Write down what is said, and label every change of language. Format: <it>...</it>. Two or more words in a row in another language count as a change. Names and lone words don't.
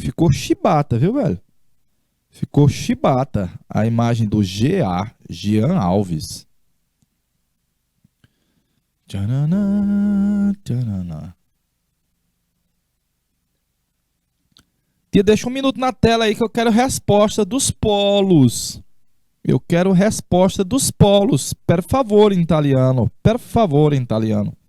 <pt>Ficou chibata, viu, velho? Ficou chibata a imagem do GA, Jean Alves. Tchananã, tchananã. Tia, deixa 1 minuto na tela aí que eu quero resposta dos polos. Eu quero resposta dos polos.</pt> <it>Per favore,</it> <pt>em italiano.</pt> <it>Per favore,</it> <pt>em italiano.</pt>